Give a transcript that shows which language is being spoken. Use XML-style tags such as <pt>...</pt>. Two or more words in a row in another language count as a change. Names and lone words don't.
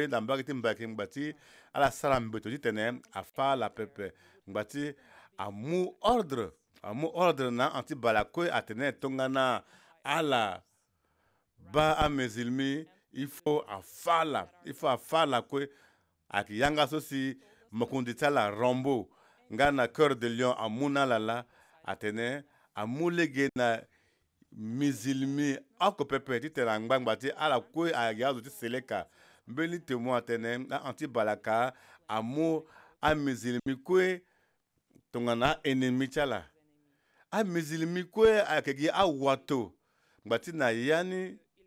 <sg>na mbage ti mbaki ngba ti ala sara mbeto ti tene afa ala pepe ngba ti amu ordre na anti bala kue atene tongana ala ba amizilimi</sg> <fr>il faut</fr> <sg>afa ala kue ayeke yanga so si mokundi ti ala rombo nga na cœur de lion amu na ala la atene amu lege na mizilimi oko pepe ti tene angbangba ti ala kue ayeke azo ti seleka mbeni témoin atene anti balaka amu amizilimi kue tongana ennemi ti ala amizilimi kue ayeke gi awato ngba ti na ya ni</sg>